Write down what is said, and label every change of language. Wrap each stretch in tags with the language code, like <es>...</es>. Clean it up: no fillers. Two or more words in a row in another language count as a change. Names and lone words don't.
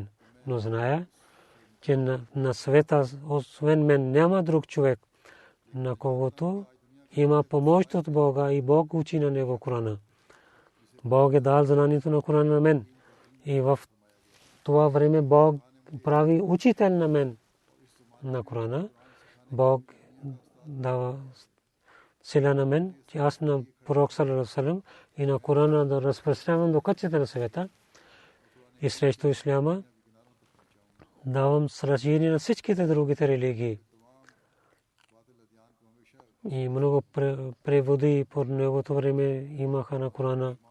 <bg>Но зная, че на света, освен мен, няма друг човек, на когото има помощ от Бога и Бог учи на него Корана. Бог е дал знанието на Корана на мен. И в това време Бог прави учител на мен на Корана. Бог дава сила на мен, че аз на пророк</bg> <ar>صلى الله عليه وسلم</ar> <bg>и на Корана да разпространявам до кътчета на света и срещу исляма давам сражение на всичките другите религии. И много преводи по неговото време имаха на Корана.</bg>